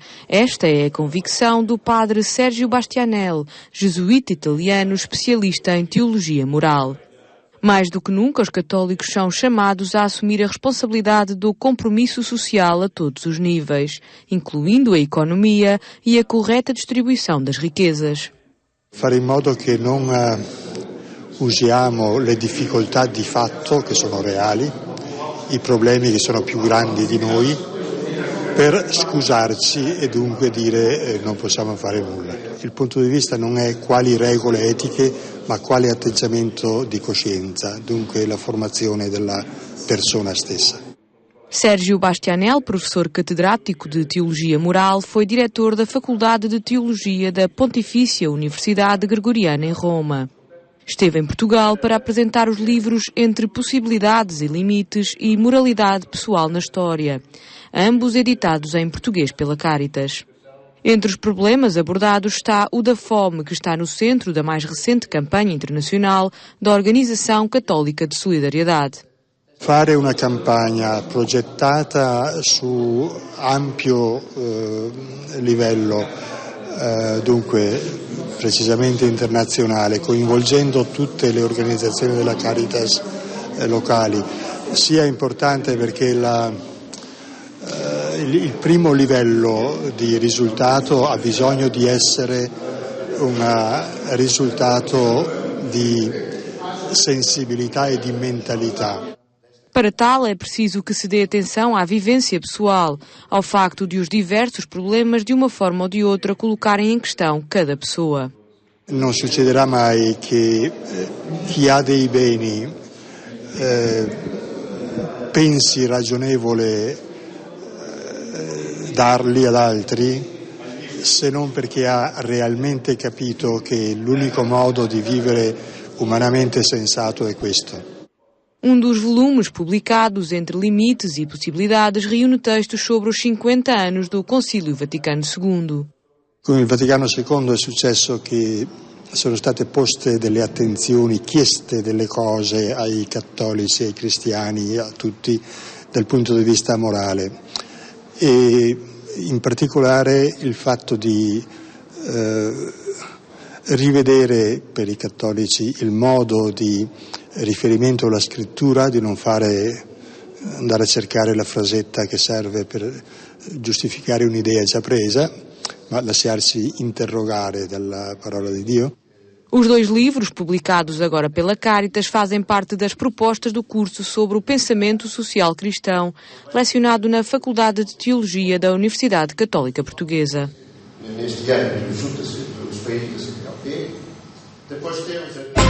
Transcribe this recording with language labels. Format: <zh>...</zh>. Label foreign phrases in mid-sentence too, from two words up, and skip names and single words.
<pt>Esta é a convicção do padre Sérgio Bastianelli, jesuíta italiano especialista em teologia moral. Mais do que nunca, os católicos são chamados a assumir a responsabilidade do compromisso social a todos os níveis, incluindo a economia e a correta distribuição das riquezas.</pt> <it>Fare in modo che non usiamo le difficoltà di fatto, che sono reali, i problemi che sono più grandi di noi, per scusarci e dunque dire non possiamo fare nulla. Il punto di vista non è quali regole etiche, ma quale atteggiamento di coscienza, dunque la formazione della persona stessa.</it> <pt>Sérgio Bastianelli, professor catedrático de Teologia Moral, foi diretor da Faculdade de Teologia da Pontifícia Universidade Gregoriana em Roma. Esteve em Portugal para apresentar os livros Entre Possibilidades e Limites e Moralidade Pessoal na História, ambos editados em português pela Caritas. Entre os problemas abordados está o da fome, que está no centro da mais recente campanha internacional da Organização Católica de Solidariedade.</pt> <it>Fare una campagna progettata su ampio livello, dunque precisamente internazionale, coinvolgendo tutte le organizzazioni della Caritas locali, sia importante perché il primo livello di risultato ha bisogno di essere un risultato di sensibilità e di mentalità.</it> <pt>Para tal, é preciso que se dê atenção à vivência pessoal, ao facto de os diversos problemas, de uma forma ou de outra, colocarem em questão cada pessoa.</pt> <it>Non succederà mai che chi ha dei beni pensi ragionevole darli ad altri, se non perché ha realmente capito che l'unico modo di vivere umanamente sensato è questo.</it> <pt>Dos volumes publicados entre limites e possibilidades reúne textos sobre os 50 anos do Concílio Vaticano II.</pt> <it>Con il Vaticano II è successo che sono state poste delle attenzioni, chieste delle cose ai cattolici, ai cristiani, a tutti dal punto di vista morale, e in particolare il fatto di rivedere per i cattolici il modo di riferimento alla scrittura, di non andare a cercare la frasetta che serve per giustificare un'idea già presa, ma lasciarsi interrogare dalla parola di Dio.</it> <pt>Os 2 livros, publicados agora pela Caritas, fazem parte das propostas do curso sobre o pensamento social cristão, lecionado na Faculdade de Teologia da Universidade Católica Portuguesa. Neste ano, junta-se os países que depois temos...</pt>